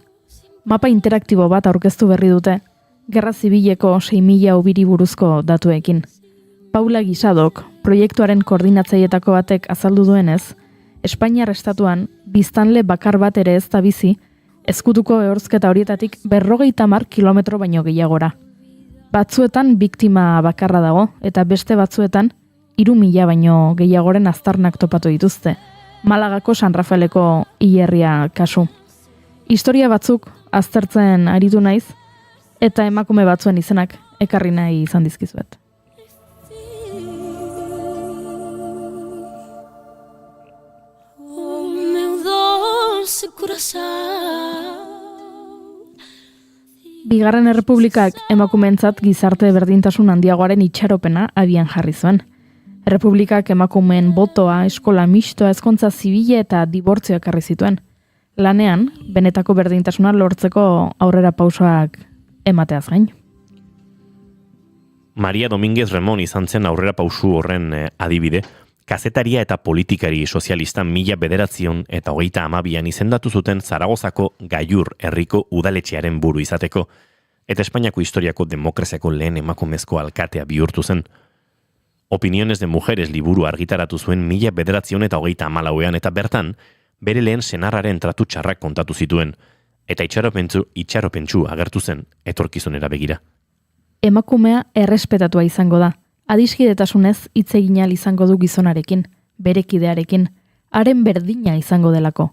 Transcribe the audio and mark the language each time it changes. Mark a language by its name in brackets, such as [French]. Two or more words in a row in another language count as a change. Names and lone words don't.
[Basque] Mapa interaktibo bat aurkeztu berri dute, Gerra Zibileko 6.000 ubiri buruzko datuekin. Paula Guisadok, proiektuaren koordinatzailetako batek azaldu duenez, Espainiar estatuan biztanle bakar bat ere ez da bizi, ezkutuko ehorzketa horietatik 50 kilometro baino gehiagora. Batzuetan biktima bakarra dago, eta beste batzuetan 3.000 baino gehiagoren aztarnak topatu dituzte, Malagako San Rafaeleko hilerria kasu. Historia batzuk aztertzen aritu naiz, eta emakume batzuen izenak ekarri nahi izan dizkizuet. [Portuguese] Oh, meu doce coração. [Basque] Bigarren Errepublikak emakumeentzat gizarte berdintasun handiagoaren itxaropena abian jarri zuen. Errepublikak emakumeen botoa, eskola mistoa, ezkontza zibile eta dibortzioak ekarri zituen. Lanean, benetako berdintasuna lortzeko aurrera pausoak emateaz gain. Maria Domínguez Remón izan zen aurrera pausu horren adibide, kazetaria eta politikari sozialista 1932an izendatu zuten Zaragozako Gaiur herriko udaletxearen buru izateko, eta Espainiako historiako demokraziako lehen emakumezko alkatea bihurtu zen. Opiniones de Mujeres liburu argitaratu zuen 1934an eta bertan, bere lehen senarraren tratu txarrak kontatu zituen, eta itxaropentsu agertu zen etorkizunera begira. Emakumea errespetatua izango da. Adiskidetasunez hitz egin ahal izango du gizonarekin, bere kidearekin, haren berdina izango delako.